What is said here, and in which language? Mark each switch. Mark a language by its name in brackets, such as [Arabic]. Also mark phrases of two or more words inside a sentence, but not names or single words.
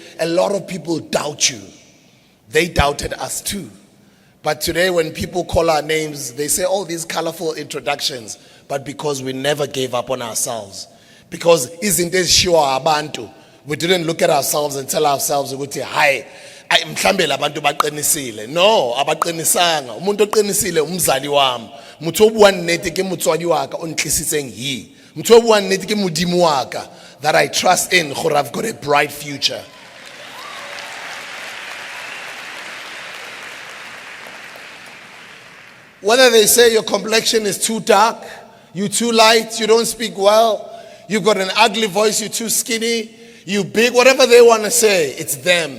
[English] A lot of people doubt you. They doubted us too. But today when people call our names, they say all these colorful introductions, but because we never gave up on ourselves. Because isn't this sure abantu? We didn't look at ourselves and tell ourselves, hi, [Zulu] Ay mhlambe labantu baqinisile. No, abaqinisanga. Umuntu oqinisile umzali wami. [Southern Sotho] Motho o buang nnete ke motswadi wa ka o ntlisitseng hi. Motho o buang nnete ke modimo wa ka [English] that I trust in [Southern Sotho] gore [English] I've got a bright future. Whether they say your complexion is too dark, you too light, you don't speak well, you've got an ugly voice, you're too skinny, you big, whatever they want to say, it's them.